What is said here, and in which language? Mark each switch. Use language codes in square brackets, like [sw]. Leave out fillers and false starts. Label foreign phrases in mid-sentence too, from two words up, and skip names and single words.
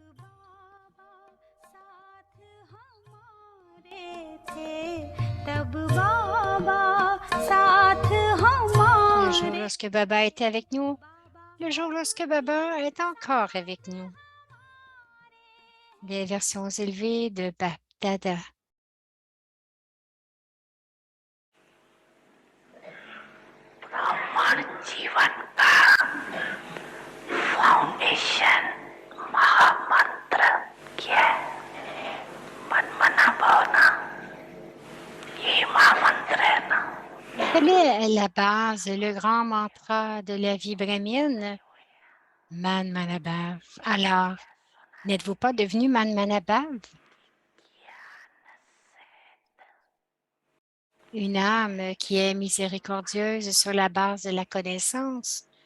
[fr] Le jour lorsque Baba était avec nous, le jour lorsque Baba est encore avec nous. Les versions élevées de Babdada. [hi] ब्राह्मण जीवन का फाउंडेशन महामंत्र क्या है? मनमना भावना, ये महामंत्र है ना. [fr] Quelle est la base, le grand mantra de la vie brahmienne? Man Manabhav. Alors, n'êtes-vous pas devenu Man Manabhav? Une âme qui est miséricordieuse sur la base de la connaissance